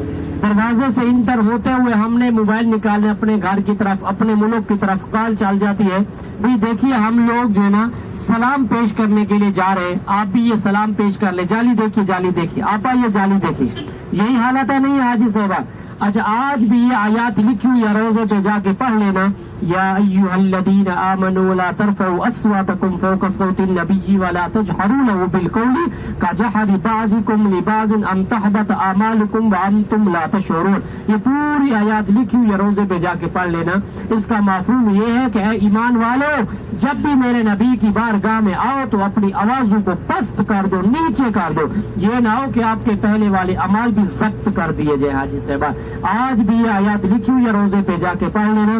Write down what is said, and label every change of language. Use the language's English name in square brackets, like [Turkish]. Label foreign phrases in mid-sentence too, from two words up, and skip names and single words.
[Urdu] دروازے سے انٹر ہوتے ہوئے ہم نے موبائل نکالے اپنے گھر کی طرف، اپنے ملک کی طرف، کال چل جاتی ہے. بھی دیکھیے ہم لوگ جو ہے نا سلام پیش کرنے کے لیے جا رہے ہیں، آپ بھی یہ سلام پیش کر لیں. جالی دیکھیے، جالی دیکھیے، آپ یہ جالی دیکھیے. یہی حالت ہے نہیں حاجی صاحبہ؟ اچھا آج بھی یہ آیات لکھی ہوئی ہے، روزے پہ جا کے پڑھ لینا. [Arabic] يا أيها الذين آمنوا لا ترفعوا أصواتكم فوق صوت النبي ولا تجهروا له بالقول كجهر بعضكم لبعض أن تحبط أعمالكم وأنتم لا تشعرون. [Urdu] یہ پوری آیت لکھی ہوئی روضے پہ جا کے پڑھ لینا. اس کا مفہوم یہ ہے کہ ایمان والوں، جب بھی میرے نبی کی بارگاہ میں آؤ تو اپنی آوازوں کو پست کر دو، نیچے کر دو. یہ نہ ہو کہ آپ کے پہلے والے اعمال بھی ضبط کر دیے جائے. حاجی صاحبہ، آج بھی یہ آیت لکھی ہوئی ہے، روضے پہ جا کے پڑھ لینا.